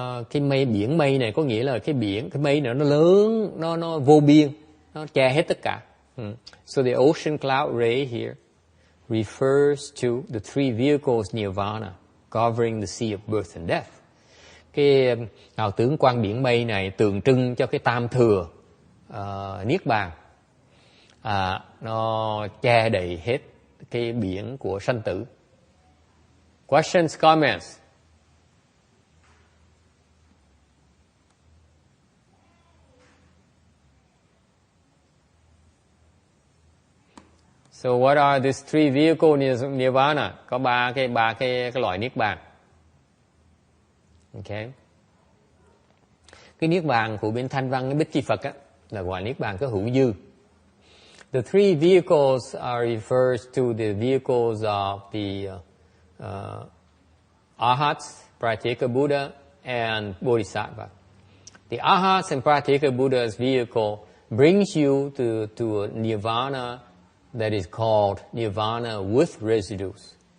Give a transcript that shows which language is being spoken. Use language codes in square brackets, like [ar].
[vi] Cái mây biển mây này có nghĩa là cái mây này nó lớn, nó vô biên, nó che hết tất cả. [en] So the ocean cloud ray here refers to the three vehicles nirvana covering the sea of birth and death. [vi] Cái hào tướng quang biển mây này tượng trưng cho cái tam thừa niết bàn, nó che đầy hết cái biển của sanh tử. [en] Questions, comments? So what are these three vehicles nirvana? [vi] Có ba cái loại niết bàn. Okay. Cái niết bàn của bên Thanh Văn cái Bích Chi Phật á là gọi niết bàn có hữu dư. [en] The three vehicles are refers to the vehicles of the Arhats, Pratyeka Buddha, and Bodhisattva. The Arhats and Pratyeka Buddha's vehicle brings you to a nirvana that is called nirvana with residues.